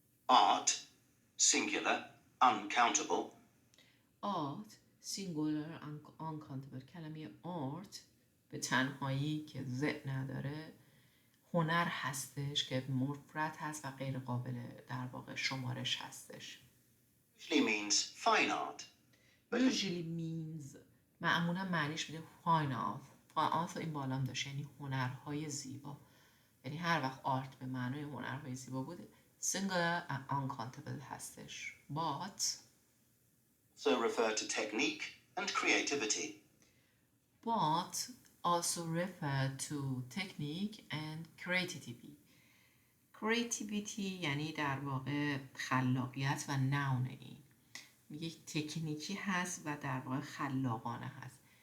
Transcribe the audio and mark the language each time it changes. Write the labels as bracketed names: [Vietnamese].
[English] Art, singular, uncountable. art singular uncountable. [Persian] کلمه آرت به تنهایی که ضد نداره هنر هستش که مفرد هست و غیر قابل در واقع شمارش هستش. [English] Usually means fine art. usually means معمولا معنیش میده fine art. [Persian] fine art این بالام داشته یعنی هنرهای زیبا، یعنی هر وقت آرت به معنای هنرهای زیبا بوده singular and uncountable هستش. [English] but So refer to technique and creativity. but also refer to technique and creativity یعنی در واقع خلاقیت و نون. [Persian] این میگه تکنیکی هست و در واقع خلاقانه هست.